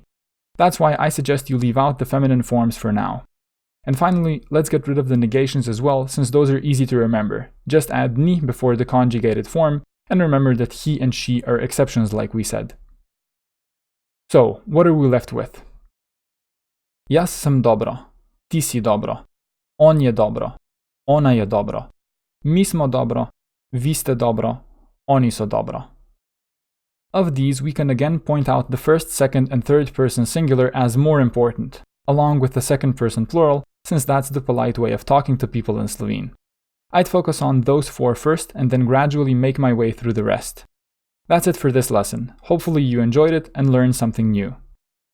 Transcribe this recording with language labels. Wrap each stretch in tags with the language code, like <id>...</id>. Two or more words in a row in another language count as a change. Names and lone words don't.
<en>That's why I suggest you leave out the feminine forms for now. And finally, let's get rid of the negations as well, since those are easy to remember. Just add ni before the conjugated form, and remember that he and she are exceptions like we said. So, what are we left with?</en> <sl>Jaz sem dobro, ti si dobro, on je dobro, ona je dobro, mi smo dobro, vi ste dobro, oni so dobro.</sl> <en>Of these, we can again point out the first, second, and third person singular as more important, along with the second person plural, since that's the polite way of talking to people in Slovene. I'd focus on those four first and then gradually make my way through the rest. That's it for this lesson. Hopefully you enjoyed it and learned something new.</en>